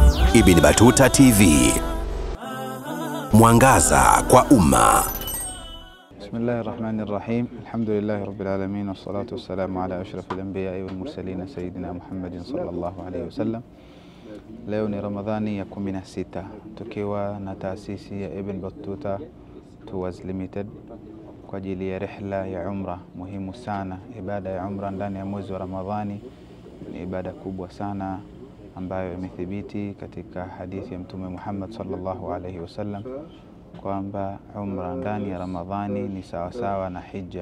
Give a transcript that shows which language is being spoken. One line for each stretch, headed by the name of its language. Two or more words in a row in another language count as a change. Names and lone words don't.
Swahili: Ibn Battuta TV. Mwangaza kwa umma.
Arabic: بسم الله الرحمن الرحيم. الحمد لله رب العالمين والصلاة والسلام على أشرف الأنبياء والمرسلين سيدنا محمد صلى الله عليه وسلم.
Swahili: Leo ni Ramadhani ya 16 tukiwa na taasisi ya Ibn Battuta Tours Limited kwa ajili ya rihla ya umra muhimu sana. Ibada ya umra ndani ya mwezi wa Ramadhani ni ibada kubwa sana ambayo imethibiti katika hadithi ya Mtume Muhammad
Arabic: صلى الله عليه وسلم
Swahili: kwamba umra ndani ya Ramadhani ni sawasawa na hija.